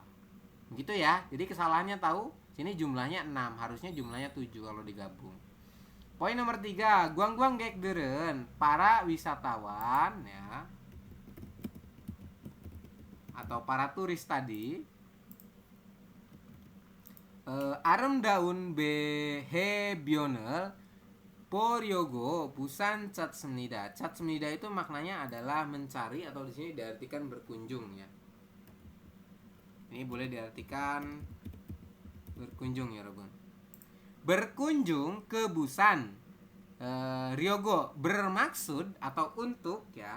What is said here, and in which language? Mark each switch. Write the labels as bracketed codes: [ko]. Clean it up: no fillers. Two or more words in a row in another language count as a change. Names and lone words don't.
[id] Begitu ya. Jadi kesalahannya tahu, sini jumlahnya 6, harusnya jumlahnya 7 kalau digabung. Poin nomor 3, Gwanggwanggekdeureun, para wisatawan ya, atau para turis tadi, [ko] 아름다운 해변을 보려고 부산 찾습니다. [id] 찾습니다 itu maknanya adalah mencari, atau di sini diartikan berkunjung ya. Ini boleh diartikan berkunjung ya, Robun. Berkunjung ke Busan. Ryogo bermaksud atau untuk ya.